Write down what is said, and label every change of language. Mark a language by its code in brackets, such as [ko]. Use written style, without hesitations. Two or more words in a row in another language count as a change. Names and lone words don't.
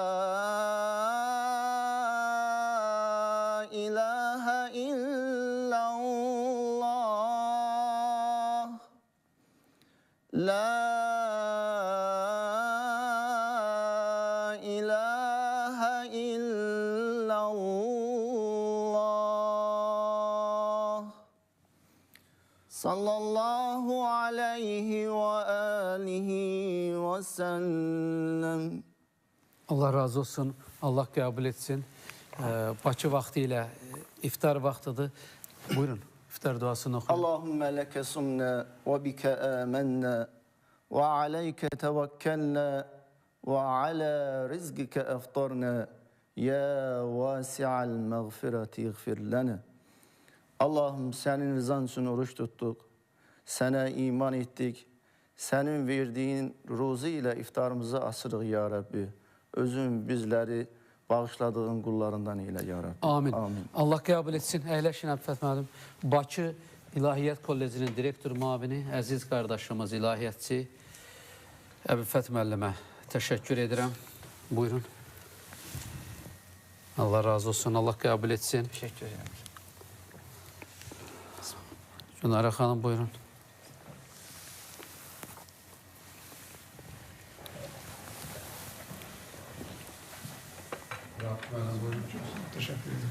[ar] إله إلا الله لا إله إلا الله صلى الله عليه وآله وسلم. [az] Allah razı olsun, Allah qəbul etsin. Bakı vaxtı ilə iftar vaxtıdır. Buyurun, iftar duasını oxuyun. [ar] اللهم لك صمنا وبك آمنا وعليك توكلنا وعلى رزقك أفطرنا يا واسع المغفرة اغفر لنا. [tr] Allah'ım senin rızan için oruç tuttuk. Sana iman ettik. Senin verdiğin ruzu ile iftarımızı asırıq [ar] يا ربي. [tr] Özün bizleri bağışladığın kullarından eyle [ar] يا ربي. [tr] Amin. Amin. [az] Allah qəbul etsin. Əyləşin Əbfət müəllim. Bakı İlahiyyat Kollecinin direktor müavini, əziz qardaşımız, ilahiyyatçı Əbfət müəllimə təşəkkür edirəm. Buyurun. Allah razı olsun. Allah qəbul etsin. [tr] Teşekkür ederim. [az] Günara xanım buyurun. [tr] Teşekkür ederim.